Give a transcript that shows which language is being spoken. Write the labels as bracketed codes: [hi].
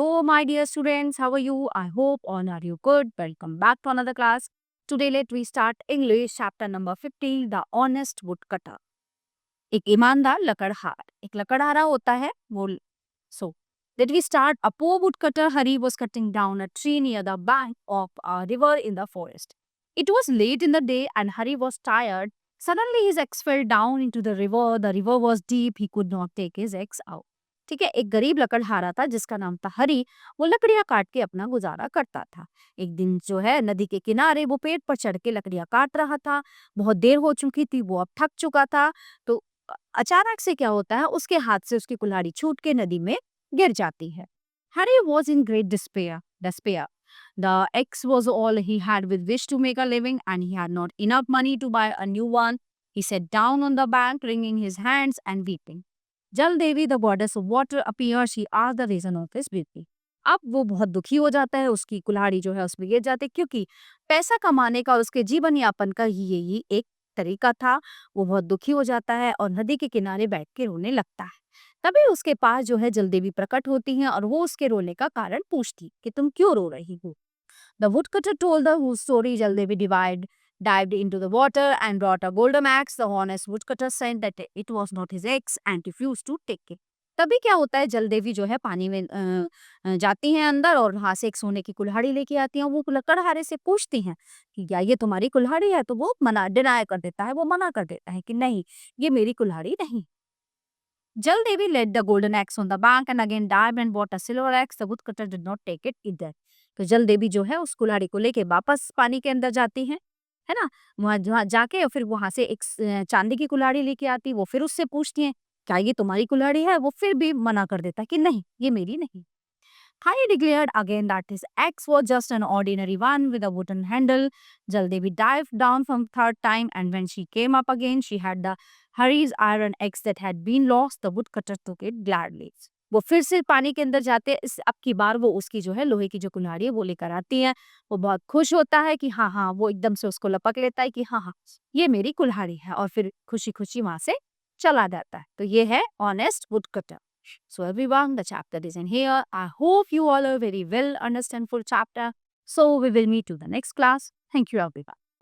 [en] my dear students, how are you? I hope all are you good. Welcome back to another class. Today let we start English chapter number 50, The Honest Woodcutter. [hi] एक ईमानदार लकड़हार, एक लकड़हारा होता है वो. [en] So let we start. A poor woodcutter Hari was cutting down a tree near the bank of a river in the forest. It was late in the day and Hari was tired. Suddenly his axe fell down into the river. The river was deep. He could not take his axe out. [hi] ठीक है, एक गरीब लकड़हारा था जिसका नाम था हरी. वो लकड़ियां काट के अपना गुजारा करता था. एक दिन जो है नदी के किनारे वो पेड़ पर चढ़ के लकड़ियां काट रहा था. बहुत देर हो चुकी थी, वो अब थक चुका था. तो अचानक से क्या होता है, उसके हाथ से उसकी कुल्हाड़ी छूट के नदी में गिर जाती है. [en] Harry was in great despair. The axe was all he had with which to make a living and he had not enough money to buy a new one. He sat down on the bank, wringing his hands and weeping. Jal Devi, the goddess of water, appeared. She asked the reason of his weeping. [hi] अब वो बहुत दुखी हो जाता है, उसकी कुल्हाड़ी जो है उसमें गिर जाती है, क्योंकि पैसा कमाने का और उसके जीवन यापन का ही यही एक तरीका था. वो बहुत दुखी हो जाता है और नदी के किनारे बैठ के रोने लगता है. तभी उसके पास जो है जलदेवी प्रकट होती हैं और वो उसके रोने का कारण पूछती कि तुम क्यों रो रही हो. [en] The woodcutter told the whole story. Jaldevi dived into the water and brought a golden axe. The honest woodcutter said that it was not his axe and refused to take it. [hi] तभी क्या होता है, जलदेवी जो है पानी में जाती हैं अंदर और वहां से एक सोने की कुल्हाड़ी लेके आती हैं. वो लकड़हारे से पूछती हैं कि क्या ये तुम्हारी कुल्हाड़ी है, तो वो डिनाई कर देता है, वो मना कर देता है कि नहीं, ये मेरी कुल्हाड़ी नहीं. [en] Jaldevi laid the golden axe on the bank and again dived and bought a silver axe. The woodcutter did not take it either. [hi] तो जलदेवी जो है उस कुल्हाड़ी को लेके वापस पानी के अंदर जाती हैं, है ना. वहां जाके और फिर वहां से एक चांदी की कुल्हाड़ी लेके आती. वो फिर उससे पूछती हैं क्या ये तुम्हारी कुल्हाड़ी है, वो फिर भी मना कर देता है कि नहीं, ये मेरी नहीं. [en] Hari declared again that his axe was just an ordinary one with a wooden handle. Jaldevi dived down from third time, and when she came up again, she had the Hari's iron axe that had been lost. The woodcutter took it gladly. [hi] वो फिर से पानी के अंदर जाते हैं. इस अब की बार वो उसकी जो है लोहे की जो कुल्हाड़ी है वो लेकर आती है. वो बहुत खुश होता है कि हाँ हाँ, वो एकदम से उसको लपक लेता है कि हाँ हाँ, ये मेरी कुल्हाड़ी है, और फिर खुशी खुशी वहां से चला जाता है. तो ये है honest woodcutter. [en] So everyone, the chapter is in here. I hope you all are very well understand full chapter. So we will meet to the next class. Thank you everyone.